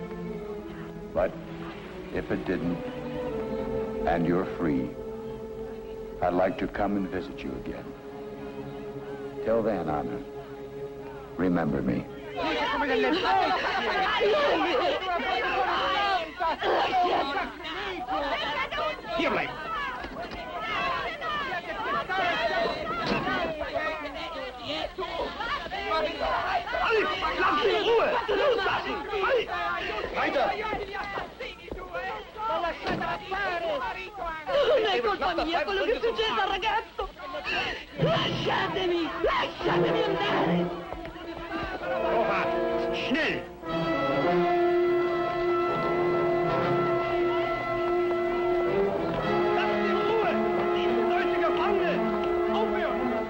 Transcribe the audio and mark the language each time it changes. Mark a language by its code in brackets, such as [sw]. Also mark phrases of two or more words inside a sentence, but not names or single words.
[en] But if it didn't, and you're free, I'd like to come and visit you again. Till then, Anna, remember me. [de] Hier bleiben! Halt! Lass ihn in Ruhe! Loslassen! Halt! Weiter! [it] Non è colpa mia quello che succede al ragazzo! Lasciatemi! Lasciatemi andare! [de] Vorwärts! Schnell! Lasst ihn in Ruhe! Sie sind deutsche Gefangene! Aufhören!